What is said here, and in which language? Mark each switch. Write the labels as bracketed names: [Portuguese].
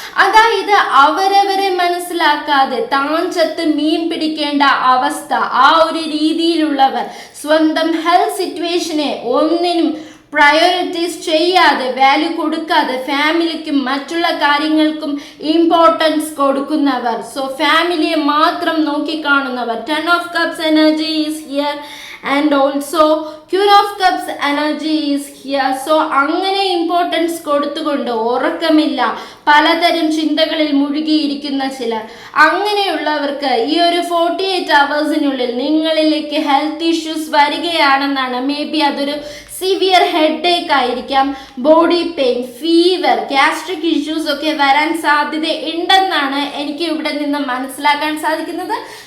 [Malayalam] അതായത് അവരവരെ മനസ്സിലാക്കാതെ താഞ്ചത്ത് മീൻ പിടിക്കേണ്ട അവസ്ഥ, ആ ഒരു രീതിയിലുള്ളവർ സ്വന്തം ഹെൽത്ത് സിറ്റുവേഷനെ ഒന്നിനും പ്രയോറിറ്റീസ് ചെയ്യാതെ, വാല്യൂ കൊടുക്കാതെ ഫാമിലിക്കും മറ്റുള്ള കാര്യങ്ങൾക്കും ഇമ്പോർട്ടൻസ് കൊടുക്കുന്നവർ, സോ ഫാമിലിയെ മാത്രം നോക്കിക്കാണുന്നവർ. [English] 10 of Cups energy is here and also Queen of Cups energy is here. [Malayalam] So അങ്ങനെ ഇമ്പോർട്ടൻസ് കൊടുത്തുകൊണ്ട് ഉറക്കമില്ല, പലതരം ചിന്തകളിൽ മുഴുകിയിരിക്കുന്ന ചിലർ, അങ്ങനെയുള്ളവർക്ക് ഈ ഒരു 48 അവേഴ്സിനുള്ളിൽ നിങ്ങളിലേക്ക് ഹെൽത്ത് ഇഷ്യൂസ് വരികയാണെന്നാണ്. മേ ബി അതൊരു സിവിയർ ഹെഡ് ഏക്ക് ആയിരിക്കാം, body pain, fever, gastric issues ഒക്കെ വരാൻ സാധ്യത ഉണ്ടെന്നാണ് എനിക്ക് ഇവിടെ നിന്ന് മനസ്സിലാക്കാൻ സാധിക്കുന്നത്.